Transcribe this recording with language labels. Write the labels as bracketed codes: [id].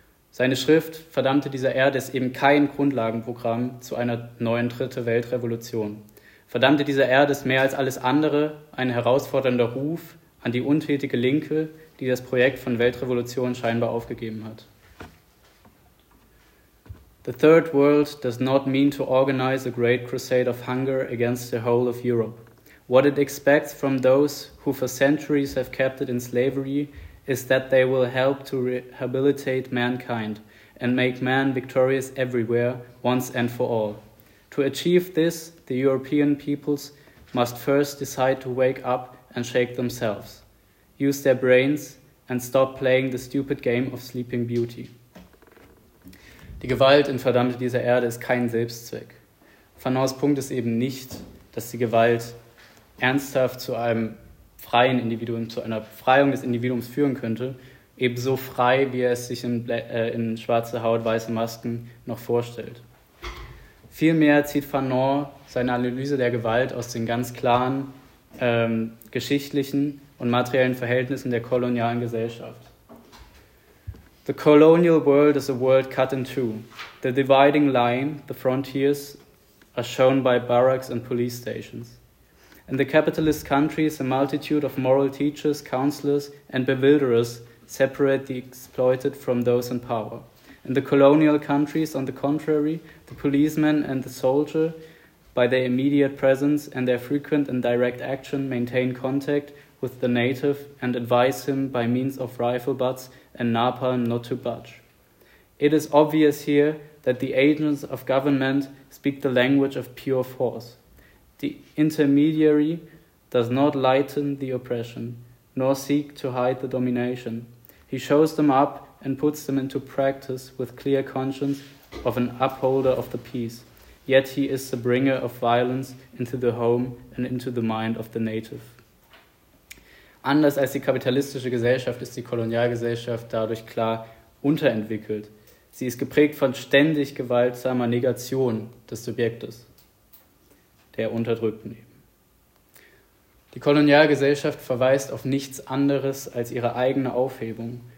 [de] Seine Schrift Verdammte dieser Erde ist eben kein Grundlagenprogramm zu einer neuen dritte Weltrevolution. Verdammte dieser Erde ist mehr als alles andere ein herausfordernder Ruf an die untätige Linke, die das Projekt von Weltrevolution scheinbar aufgegeben hat. [en] "The third world does not mean to organize a great crusade of hunger against the whole of Europe. What it expects from those who for centuries have kept it in slavery is that they will help to rehabilitate mankind and make man victorious everywhere once and for all. To achieve this, the European peoples must first decide to wake up and shake themselves, use their brains and stop playing the stupid game of sleeping beauty." [de] Die Gewalt in Verdammte dieser Erde ist kein Selbstzweck. Fanons Punkt ist eben nicht, dass die Gewalt ernsthaft zu einem freien Individuum, zu einer Befreiung des Individuums führen könnte, ebenso frei, wie er es sich in Schwarze Haut, weiße Masken noch vorstellt. Vielmehr zieht Fanon seine Analyse der Gewalt aus den ganz klaren geschichtlichen und materiellen Verhältnissen der kolonialen Gesellschaft. [en] The colonial world is a world cut in two. The dividing line, the frontiers, are shown by barracks and police stations. In the capitalist countries, a multitude of moral teachers, counselors, and bewilderers separate the exploited from those in power. In the colonial countries, on the contrary, the policeman and the soldier, by their immediate presence and their frequent and direct action, maintain contact with the native and advise him by means of rifle butts and napalm not to budge. It is obvious here that the agents of government speak the language of pure force. The intermediary does not lighten the oppression, nor seek to hide the domination. He shows them up and puts them into practice with clear conscience of an upholder of the peace. Yet he is the bringer of violence into the home and into the mind of the native. [de] Anders als die kapitalistische Gesellschaft ist die Kolonialgesellschaft dadurch klar unterentwickelt. Sie ist geprägt von ständig gewaltsamer Negation des Subjektes, der Unterdrückten eben. Die Kolonialgesellschaft verweist auf nichts anderes als ihre eigene Aufhebung.